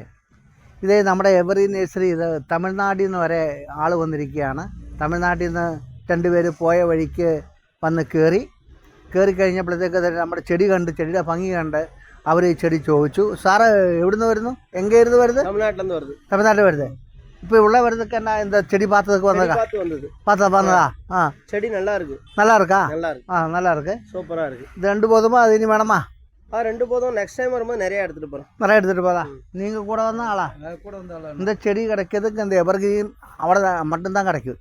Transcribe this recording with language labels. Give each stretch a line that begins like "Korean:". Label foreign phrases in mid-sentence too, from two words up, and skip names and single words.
Malayalam: ഇത് നമ്മുടെ എവർഗ്രീൻ നേഴ്സറി ഇത് തമിഴ്നാട്ടിൽ നിന്ന് വരെ ആൾ വന്നിരിക്കുകയാണ്. തമിഴ്നാട്ടിൽ നിന്ന് 2 പേര് പോയ വഴിക്ക് വന്ന് കയറി കഴിഞ്ഞപ്പോഴത്തേക്ക് തന്നെ നമ്മുടെ ചെടി കണ്ട്, ചെടിയുടെ ഭംഗി കണ്ട് അവർ ഈ ചെടി ചോദിച്ചു. സാറ് എവിടുന്ന് വരുന്നു, എങ്കേരുന്ന് വരുന്നത്? തമിഴ്നാട്ടിൽ വരുന്നത്.
Tamil: இப்போ உள்ள வரதுக்கு என்ன இந்த செடி பார்த்ததுக்கு வந்ததா? செடி நல்லா இருக்கு. நல்லா இருக்கா? நல்லா இருக்கு. சூப்பரா இருக்கு. இது 2 போதுமா, அது இனி வேணுமா? 2 போதும்.
English: next time
Tamil: வரும்போது நிறைய எடுத்துட்டு போறோம். நிறைய எடுத்துட்டு போதா? நீங்க கூட வந்த ஆளா? கூட வந்த ஆளா. இந்த செடி கிடைக்கிறதுக்கு இந்த எவர்கிரீன் அவ்வளோ மட்டும்தான் கிடைக்கும்.